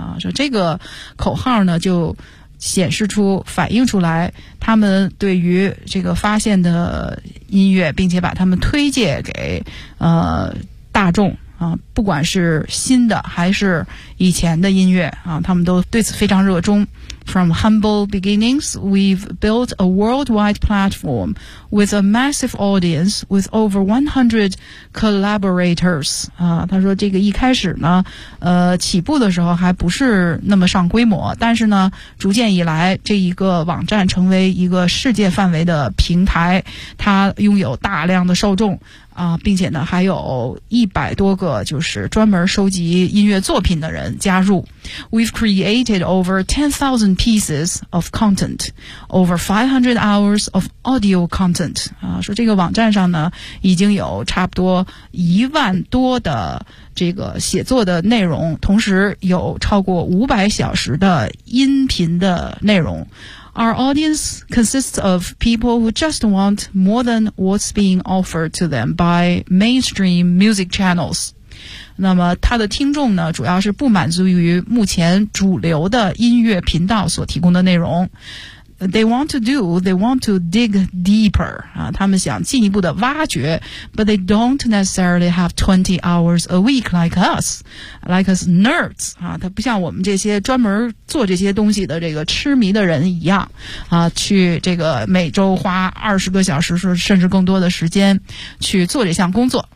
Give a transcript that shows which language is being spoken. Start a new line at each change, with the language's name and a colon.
Chinese: 说这个口号呢就显示出反映出来他们对于这个发现的音乐，并且把他们推介给大众啊，不管是新的还是以前的音乐啊，他们都对此非常热衷。
English: From humble beginnings, we've built a worldwide platform with a massive audience with over 100 collaborators.
Chinese: 他说这个一开始呢起步的时候还不是那么上规模，但是呢逐渐以来这一个网站成为一个世界范围的平台，它拥有大量的受众并且呢还有100多个就是专门收集音乐作品的人加入。
English: We've created over 10,000 pieces of content, over 500 hours of audio content.
Chinese: 说这个网站上呢已经有差不多10,000多的这个写作的内容，同时有超过500小时的音频的内容。
English: Our audience consists of people who just want more than what's being offered to them by mainstream music channels.
Chinese: 那么他的听众呢，主要是不满足于目前主流的音乐频道所提供的内容。
English: They want to dig deeper,
Chinese: 啊，他们想进一步的挖掘 ,
English: but they don't necessarily have 20 hours a week like us nerds,
Chinese: 啊，他不像我们这些专门做这些东西的这个痴迷的人一样，啊，去这个每周花20个小时甚至更多的时间去做这项工作。